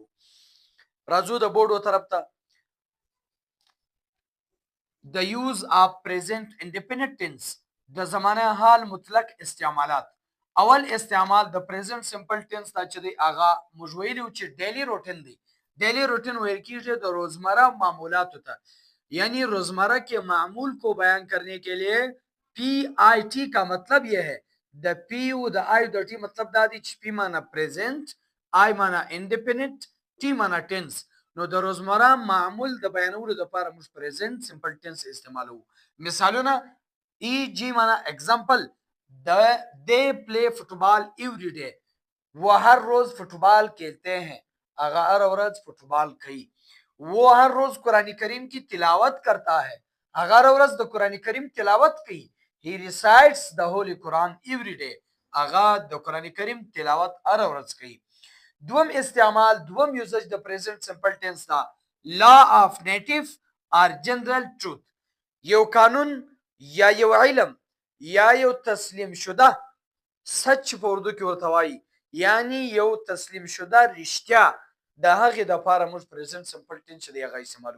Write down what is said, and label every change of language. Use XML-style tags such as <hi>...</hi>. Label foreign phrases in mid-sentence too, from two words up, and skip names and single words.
<ps>راځو د بورډو طرف ته. د</ps> <en>uses of present indefinite tense</en> <ps>د زمانه حال مطلق استعمالات. اول استعمال د</ps> <en>present simple tense</en> <ps>دا چې دی هغه موږ ویلو چې</ps> <en>daily routine</en> <ps>دی.</ps> <en>daily routine</en> <ur>ویل کیجیے د روزمرہ معمولات ہوتا ہے، یعنی روزمرہ کے معمول کو بیان کرنے کے لیے پی آئی ٹی کا مطلب یہ ہے.</ur> <ps>د پی او د آئی د ټي مطلب دا دی چې پی معنا پریزنٹ، آئی معنا انډیپندنت، ټي معنا ټینس. نو د روزمره معمول د بیانولو لپاره موږ</ps> <en>present simple tense</en> <ps>استعمالوو. مثالونه ای جی معنا</ps> <ur>एग्जांपल</ur> <en>they play football every day,</en> <ur>وہ ہر روز فٹبال کھیلتے ہیں،</ur> <ps>هغه هر ورځ فٹبال کوي.</ps> <ur>وہ ہر روز قرآن کریم کی تلاوت کرتا ہے،</ur> <ps>هغه هر ورځ د قرآن کریم تلاوت کوي.</ps> <en>he recites the holy Quran every day،</en> <ps>هغه د قرآن کریم تلاوت هر ورځ کوي. دوم استعمال، دوم یوزج د</ps> <en>present simple tense</en> <ps>دا</ps> <en>law of nature</en> <ur>اور</ur> <en>general truth.</en> <ps>یو قانون یا یو علم یا یو تسلیم شده سچ په اردو کې ورته وایي، یعنی یو تسلیم شده رښتیا، د هغې دپاره موږ</ps> <en>present simple tense</en> <ps>چې دی هغه استعمالوو.</ps>